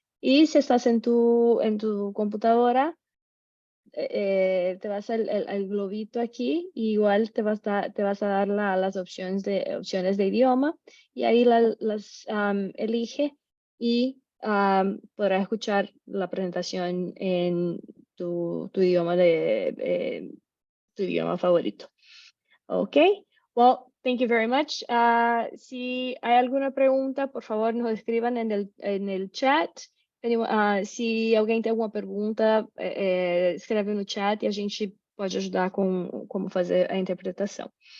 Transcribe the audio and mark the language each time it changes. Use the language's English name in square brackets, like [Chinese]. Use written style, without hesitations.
[Spanish] Y si estás en tu computadora, te vas al globito aquí, y igual te vas a dar las opciones de idioma, y ahí las elige y podrás escuchar la presentación en tu idioma tu idioma favorito. [English] Okay, well, thank you very much. [Spanish] Si hay alguna pregunta, por favor, nos escriban en el chat. [Portuguese] Se alguém tem alguma pergunta, escreve no chat e a gente pode ajudar com como fazer a interpretação.